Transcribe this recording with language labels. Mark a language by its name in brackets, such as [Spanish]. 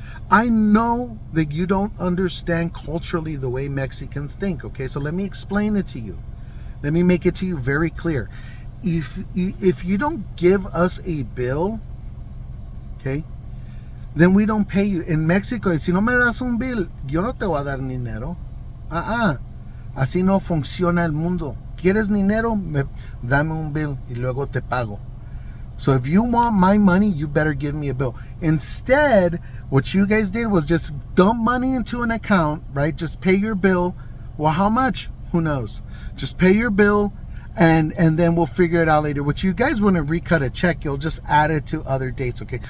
[English] I know that you don't understand culturally the way Mexicans think, okay? So let me explain it to you. Let me make it to you very clear. If you don't give us a bill, okay, then we don't pay you. In Mexico, [Spanish] si no me das un [English] bill, [Spanish] yo no te voy a dar dinero. Así no funciona el mundo. ¿Quieres dinero? Dame un bill y luego te pago. [English] So if you want my money, you better give me a bill. Instead, what you guys did was just dump money into an account, right? Just pay your bill. Well, how much? Who knows? Just pay your bill and then we'll figure it out later. What you guys want to recut a check, you'll just add it to other dates, okay?